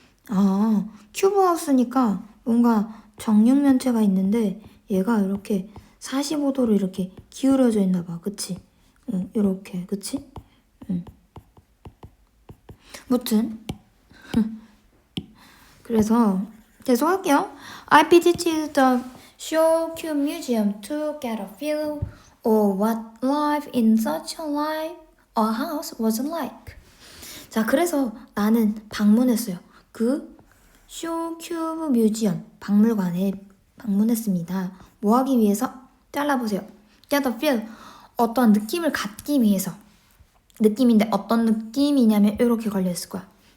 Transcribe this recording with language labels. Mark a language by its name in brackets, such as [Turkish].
[Korean] 아, 큐브 하우스니까 뭔가 정육면체가 있는데 얘가 이렇게 45도로 이렇게 기울어져 있나 봐. 그치? 이렇게. 그치? 무튼 그래서 계속 할게요. [English] I visited the Show Cube Museum to get a feel of what life in such a house was like. [Korean] 자, 그래서 나는 방문했어요. 그 쇼큐브 뮤지엄 박물관에 방문했습니다. 뭐 하기 위해서? 잘라보세요. Get a feel. 어떤 느낌을 갖기 위해서. 느낌인데 어떤 느낌이냐면 이렇게 걸려있을 거야.